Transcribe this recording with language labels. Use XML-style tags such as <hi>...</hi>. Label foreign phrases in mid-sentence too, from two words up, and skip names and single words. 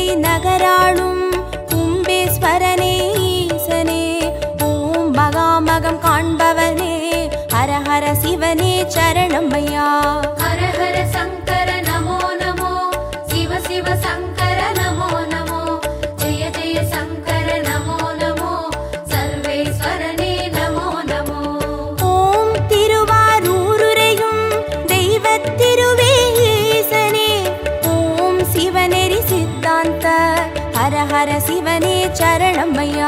<ta>நகராளும் கும்பேஸ்வரனே ஈசனே ஓம் மகாமகம் காண்பவனே ஹரஹர சிவனே சரணமையா</ta> <sa>हर हर शंकर नमो नमो शिव शिव शंकर नमो नमो जय जय शंकर नमो नमो सर्वेश्वरने नमो नमो</sa> <ta>ஓம் திருவாரூருரையும் தெய்வத் திருவே ஈசனே ஓம் சிவநெறி சித்தாந்த ஹரஹர சிவனே சரணமையா</ta>